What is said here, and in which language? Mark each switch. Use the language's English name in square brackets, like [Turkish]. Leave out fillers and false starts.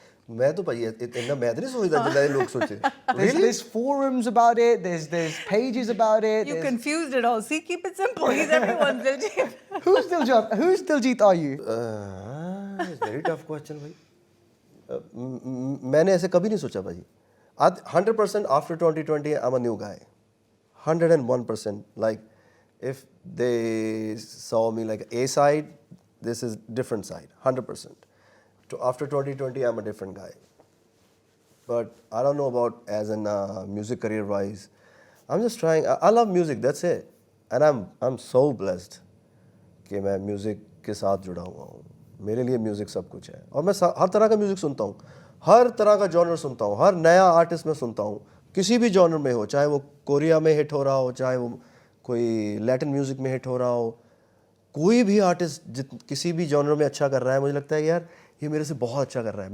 [Hindi] मैं तो भाई इतना मैं तो नहीं सोचता जितना ये लोग सोचे। [English] There's forums about it, there's pages about it. You there's- confused it all. See, keep it simple. He's everyone's Diljit. Whose Diljit are you? Very tough question भाई। [Hindi] मैंने ऐसे कभी नहीं सोचा भाई। [English] 100% after 2020 I'm a new guy, 101%. Like if they saw me like A side, this is different side, 100%. After 2020 I'm a different guy. But I don't know about as in music career wise. I'm just trying. I love music, that's it. And I'm so blessed [Hindi] कि मैं music के साथ जुड़ा हुआ हूँ। मेरे लिए music सब कुछ है, और मैं हर तरह का म्यूज़िक सुनता हूँ, हर तरह का जॉनर सुनता हूँ, हर नया आर्टिस्ट मैं सुनता हूँ, किसी भी जॉनर में हो, चाहे वो कोरिया में हिट हो रहा हो, चाहे वो कोई लैटिन म्यूज़िक में हिट हो रहा हो, कोई भी आर्टिस्ट किसी भी जॉनर में अच्छा कर रहा है, मुझे लगता है यार ये मेरे से बहुत अच्छा कर रहा है।